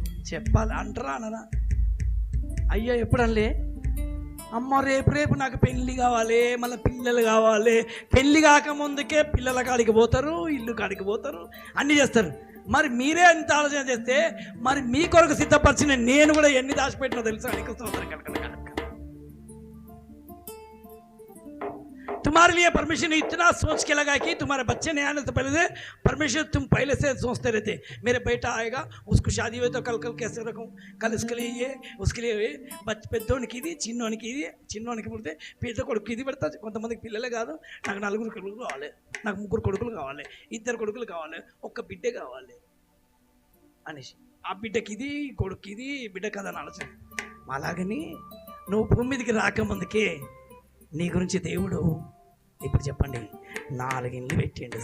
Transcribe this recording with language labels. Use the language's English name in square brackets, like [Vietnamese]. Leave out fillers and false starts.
[Telugu] చెప్పాలి అంటారా అనరా? అయ్యో ఎప్పుడనలే, అమ్మ రేపు నాకు పెళ్ళి కావాలి, మళ్ళీ పిల్లలు కావాలి. పెళ్ళి కాకముందుకే పిల్లల కాడికి పోతారు, ఇల్లు కాడికి పోతారు, అన్నీ చేస్తారు. మరి మీరే ఎంత ఆలోచన చేస్తే మరి మీ కొరకు సిద్ధపరిచిన నేను కూడా ఎన్ని దాచిపెట్టినా తెలుసా? [Hindi] तुम्हारे लिए परमेश्वर ने इतना सोच के लगा कि तुम्हारे बच्चे नहीं आने से पहले परमेश्वर तुम पहले से सोचते रहते, मेरे बेटा आएगा, उसको शादी हुई तो कल कैसे रखूं, कल इसके लिए ये, उसके लिए [Telugu] పెద్దోనికి ఇది, చిన్నోనికి పుడితే పెద్ద కొడుకు ఇది పెడతా. కొంతమందికి పిల్లలే కాదు, నాకు 4 కొడుకులు కావాలి, నాకు 3 కొడుకులు కావాలి, 2 కొడుకులు కావాలి, ఒక్క బిడ్డే కావాలి అనేసి. ఆ బిడ్డకి ఇది, కొడుకు ఇది, బిడ్డ కదా అని ఆలోచన. అలాగని నువ్వు భూమి మీదకి రాకముందుకే నీ గురించి దేవుడు ఇప్పుడు చెప్పండి 4 ఇండ్లు పెట్టిండు.